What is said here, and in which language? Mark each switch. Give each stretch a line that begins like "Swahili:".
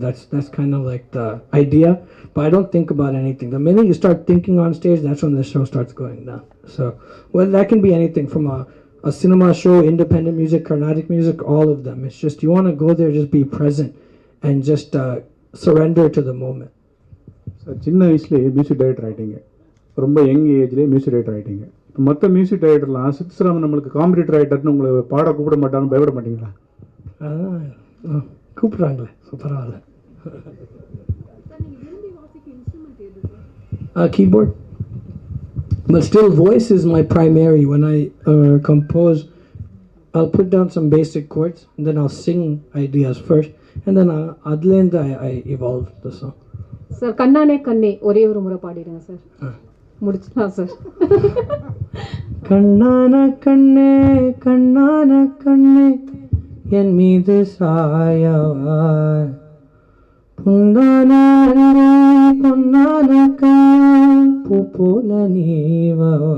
English: That's kind of like the idea. But I don't think about anything. The minute you start thinking on stage, that's when the show starts going down. So, well, that can be anything from a cinema show, independent music, Carnatic music, all of them. It's just you want to go there, just be present, and just surrender to the moment.
Tamil: Sir சின்ன வயசுலேயே music director ஆகிட்டீங்க, ரொம்ப young ஏஜ்லேயே music director ஆகிட்டீங்க. இப்போ மற்ற music டைரக்டர்லாம் Sid Sriram நம்மளுக்கு competitor ஆகிட்டாருன்னு உங்களை பாட கூப்பிட மாட்டான்னு பயப்பட மாட்டீங்களா? கூப்பிட்றாங்களே, பரவாயில்ல.
English: Keyboard. But still, voice is my primary. When I compose, I'll put down some basic chords, and then I'll sing ideas first, and then I evolve the song.
Tamil: Sir Kannana கண்ணே ஒரே ஒரு முறை பாடிடுங்க சார், முடிச்சுக்கலாம் சார். கண்ணான கண்ணே கண்ணான கண்ணே என் மீது சாயவா, பொன்னான பொன்னான பூ போல நீவா,